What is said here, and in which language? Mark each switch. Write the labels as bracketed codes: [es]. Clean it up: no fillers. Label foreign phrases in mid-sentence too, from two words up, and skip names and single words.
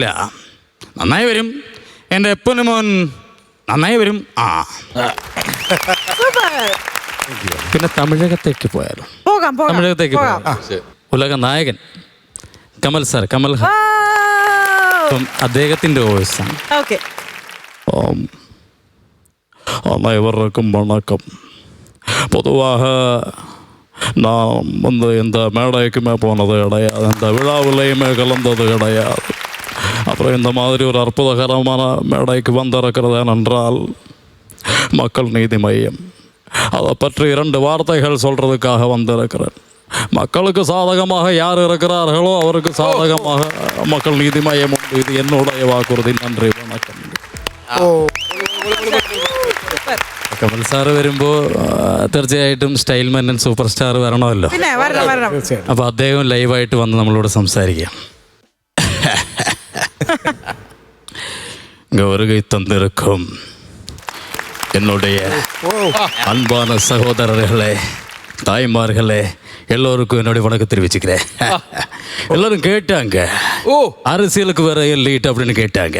[ml] നന്നായി വരും എൻ്റെ പൊന്നു മോൻ, നന്നായി വരും. പിന്നെ തമിഴകത്തേക്ക് പോയാലോ? തമിഴകത്തേക്ക് പോയാലോ? ഉലക നായകൻ കമൽ സാർ, കമൽ അദ്ദേഹത്തിന്റെ വോയിസാണ്. [ta] அனைவருக்கும் வணக்கம். பொதுவாக நான் இந்த மேடைக்குமே போனது கிடையாது, இந்த விழாவிலையுமே கலந்தது கிடையாது. அப்புறம் இந்த மாதிரி ஒரு அற்புதகரமான மேடைக்கு வந்திருக்கிறது என்றால் மக்கள் நீதி மையம், அதை பற்றி 2 வார்த்தைகள் சொல்கிறதுக்காக வந்திருக்கிறேன். மக்களுக்கு சாதகமாக யார் இருக்கிறார்களோ அவருக்கு சாதகமாக மக்கள் நீதி மையம் உண்டு. இது என்னுடைய வாக்குறுதி. நன்றி, வணக்கம். [ml] കമൽ സാറ് വരുമ്പോൾ തീർച്ചയായിട്ടും സ്റ്റൈൽ മന്നൻ [en] super star [ml] വരണമല്ലോ. പിന്നെ വരണം. അപ്പോൾ അദ്ദേഹം ലൈവായിട്ട് വന്ന് നമ്മളോട് സംസാരിക്കാം. [ta] வருகை தந்திருக்கும் என்னுடைய அன்பான சகோதரர்களே, தாய்மார்களே, எல்லோருக்கும் என்னுடைய வணக்கம் தெரிவிச்சுக்கிறேன். எல்லாரும் கேட்டாங்க, அரசியலுக்கு வர லீட் அப்படின்னு கேட்டாங்க.